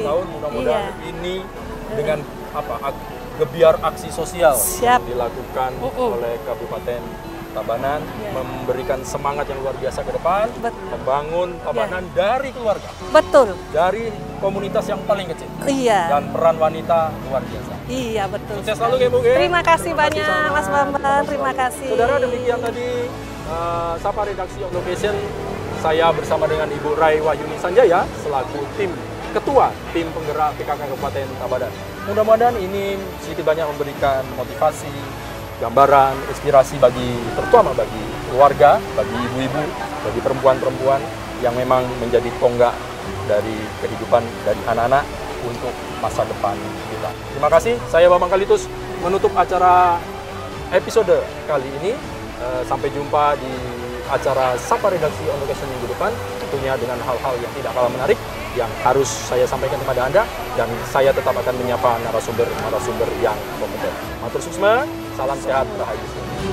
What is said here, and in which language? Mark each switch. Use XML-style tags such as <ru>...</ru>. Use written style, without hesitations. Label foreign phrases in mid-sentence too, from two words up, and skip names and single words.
<id>Ulang tahun, mudah-mudahan ini dengan gebiar aksi sosial yang dilakukan oleh Kabupaten Tabanan, memberikan semangat yang luar biasa ke depan, membangun Tabanan dari keluarga. Betul. Dari komunitas yang paling kecil. Iya. Dan peran wanita luar biasa. Iya, betul. Sukses selalu ya Bu. Terima kasih banyak Mas Bambang, terima kasih. Saudara, demikian tadi Sapa Redaksi On Location. Saya bersama dengan Ibu Rai Wahyuni Sanjaya selaku ketua tim penggerak PKK Kabupaten Tabanan. Mudah-mudahan ini sedikit banyak memberikan motivasi, gambaran, inspirasi terutama bagi keluarga, bagi ibu-ibu, bagi perempuan-perempuan yang memang menjadi tonggak dari kehidupan dari anak-anak untuk masa depan kita. Terima kasih, saya Bambang Kalitus menutup acara episode kali ini. Sampai jumpa di acara Sapa Redaksi On Location minggu depan, tentunya dengan hal-hal yang tidak kalah menarik yang harus saya sampaikan kepada Anda, dan saya tetap akan menyapa narasumber yang kompeten.</id> <ban>Matur suksma,</ban> <id>salam sehat, rahayu.</id>